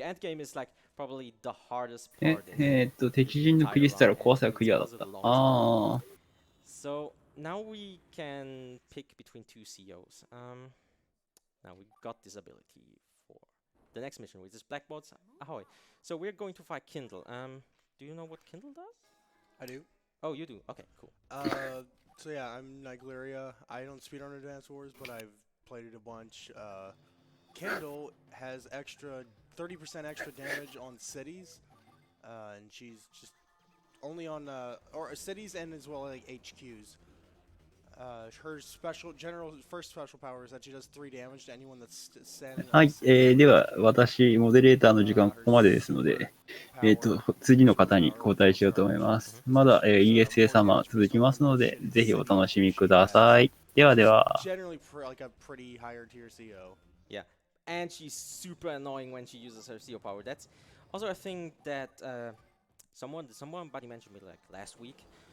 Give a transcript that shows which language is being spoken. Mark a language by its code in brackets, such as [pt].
[en] The end game is like probably the hardest part. [ja] 敵陣のクリスタルを壊せばクリアだった。ああ。 [en] So now we can pick between 2 COs. Now we got this ability for the next mission, which is Blackboard's Ahoy. So we're going to fight Kindle. Do you know what Kindle does? I do. Oh, you do. Okay, cool. So yeah, I'm Nigleria. I don't speedrun Advance Wars, but I've played it a bunch. Kindle has extra 30% extra damage on cities, and she's just only on or cities and as well like HQs. Her first special power is that she does 3 damage to anyone that's standing. [ja] はい、では、私、モデレーターの時間ここまでですので、次の方に交代しようと思います。まだ、ESA サマー続きますので、ぜひお楽しみください。ではでは。 [en] Generally, like a pretty higher tier CO. Yeah, and she's super annoying when she uses her CO power. That's also a thing that somebody mentioned me like last week.